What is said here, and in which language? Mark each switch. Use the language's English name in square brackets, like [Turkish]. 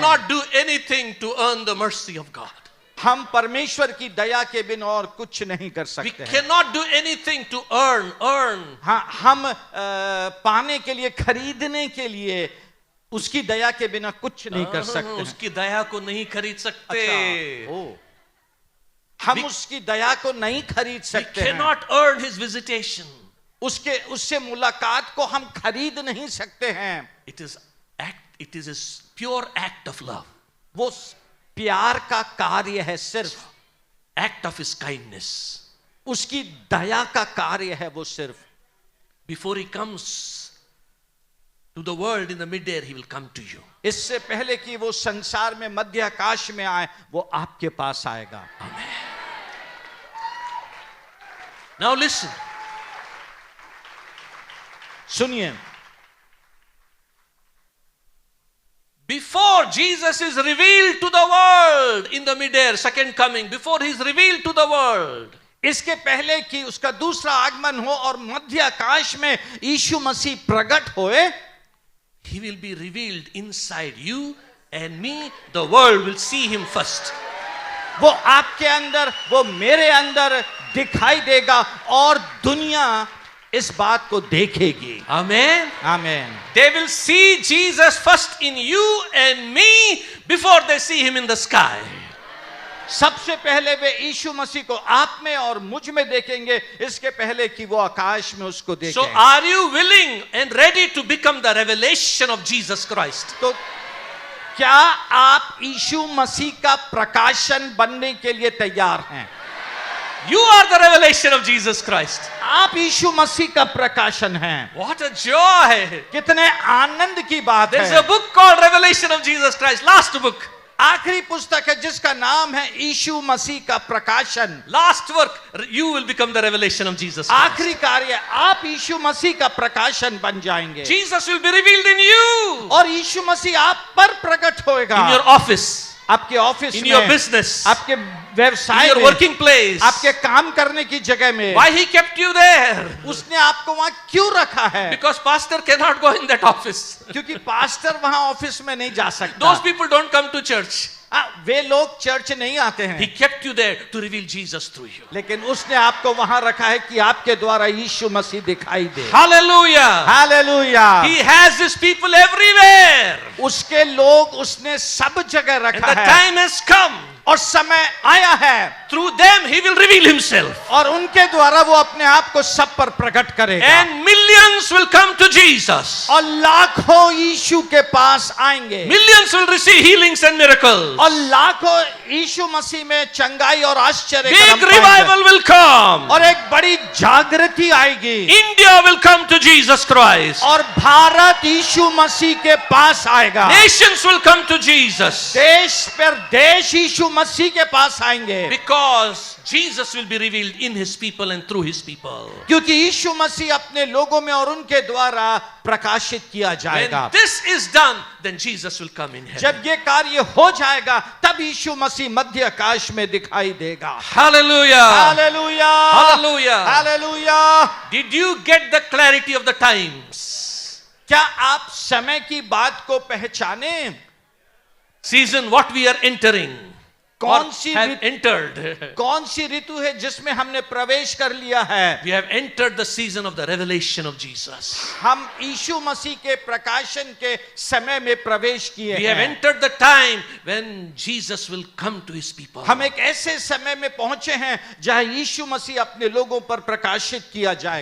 [English] cannot do anything to earn the mercy of God. [Hindi] हम परमेश्वर की दया के बिना और कुछ नहीं कर [English] We [Hindi] सकते हैं। [English] cannot do anything to earn. [Hindi] हाँ, हम पाने के लिए, खरीदने के लिए उसकी दया के बिना कुछ नहीं कर सकते हैं। उसकी दया को नहीं खरीद सकते. अच्छा, ओ, हम उसकी दया को नहीं खरीद [English] We [Hindi] सकते हैं। [English] cannot earn His visitation. [Hindi] उससे मुलाकात को हम खरीद नहीं सकते हैं। [English] It is a pure act of love. [Hindi] वो प्यार का कार्य है, सिर्फ [English] Act of His kindness. [Hindi] उसकी दया का कार्य है वो सिर्फ। [English] Before He comes to the world in the midair, He will come to you. [Hindi] इससे पहले कि वो संसार में मध्य आकाश में आए, वो आपके पास आएगा। [English] Now listen. [Hindi] सुनिए, [English] Before Jesus is revealed to the world in the midair, second coming, before He is revealed to the world, [Hindi] इसके पहले कि उसका दूसरा आगमन हो और मध्य आकाश में यीशु मसीह प्रकट होए, [English] He will be revealed inside you and me. The world will see Him first. [Hindi] वो आपके अंदर, वो मेरे अंदर दिखाई देगा और दुनिया इस बात को देखेगी। [English] Amen. [Hindi] आमीन। [English] They will see Jesus first in you and me before they see Him in the sky. [Hindi] सबसे पहले वे यीशु मसीह को आप में और मुझ में देखेंगे, इसके पहले कि वो आकाश में उसको देखें। [English] So are you willing and ready to become the revelation of Jesus Christ? [Hindi] तो क्या आप यीशु मसीह का प्रकाशन बनने के लिए तैयार हैं? [English] You are the revelation of Jesus Christ. [Hindi] आप यीशु मसीह का प्रकाशन हैं। [English] What a joy! [Hindi] कितने आनंद की बात [English] There's [Hindi] है। [English] a book called Revelation of Jesus Christ. Last book. [Hindi] आखिरी पुस्तक है जिसका नाम है यीशु मसीह का प्रकाशन। [English] Last work. You will become the revelation of Jesus Christ. [Hindi] आखिरी कार्य, आप यीशु मसीह का प्रकाशन बन जाएंगे। [English] Jesus will be revealed in you. [Hindi] और यीशु मसीह आप पर प्रकट होएगा। [English] In your office. [Hindi] आपके ऑफिस [English] In [Hindi] में, [English] your business. [Hindi] आपके [English] In [Hindi] व्यवसाय [English] your [Hindi] में, [English] working place. [Hindi] आपके काम करने की जगह में। [English] Why He kept you there? [Hindi] उसने आपको वहां क्यों रखा है? [English] Because pastor cannot go in that office. [Hindi] क्योंकि पास्टर वहां ऑफिस में नहीं जा सकता। [English] Those people don't come to church. [Hindi] वे लोग चर्च नहीं आते [English] He [Hindi] हैं, [English] kept you there to reveal Jesus through you. [Hindi] लेकिन उसने आपको वहां रखा है कि आपके द्वारा यीशु मसीह दिखाई दे। [English] Hallelujah. [Hindi] Hallelujah. [English] He has His people everywhere. [Hindi] उसके लोग उसने सब जगह [English] And [Hindi] रखा [English] the [Hindi] है [English] time has come. [Hindi] और समय आया है, [English] Through them He will reveal Himself. [Hindi] और उनके द्वारा वो अपने आप को सब पर प्रकट करेगा। [English] And millions will come to Jesus. [Hindi] और लाखों यीशु के पास आएंगे, [English] Millions will receive healings and miracles. [Hindi] और लाखों यीशु मसीह में चंगाई और आश्चर्य [English] Big [Hindi] कर्म पाएंगे। [English] revival will come. [Hindi] और एक बड़ी जागृति आएगी, [English] India will come to Jesus Christ. [Hindi] और भारत यीशु मसीह के पास आएगा। [English] Nations will come to Jesus. [Hindi] देश पर देश यीशु मसीह के पास आएंगे, [English] Because Jesus will be revealed in His people and through His people. [Hindi] क्योंकि यीशु मसीह अपने लोगों में और उनके द्वारा प्रकाशित किया जाएगा। [English] When this is done, then Jesus will come in heaven. [Hindi] जब ये कार्य हो जाएगा तब यीशु मसीह मध्य आकाश में दिखाई देगा। [English] Hallelujah. [Hindi] Hallelujah, [English] Hallelujah. [Hindi] Hallelujah. [English] Did you get the clarity of the times? [Hindi] क्या आप समय की बात को पहचाने? [English] Season what we are entering. [Hindi] कौन [English] Or [Hindi] सी [English] have entered. [Hindi] कौन सी ऋतु है जिसमें हमने प्रवेश कर लिया है? [English] We have entered the season of the revelation of Jesus. [Hindi] हम यीशु मसीह के प्रकाशन के समय में प्रवेश किए [English] We have [Hindi] हैं। [English] entered the time when Jesus will come to His people. [Hindi] हम एक ऐसे समय में पहुंचे हैं जहां यीशु मसीह अपने लोगों पर प्रकाशित किया जाएगा।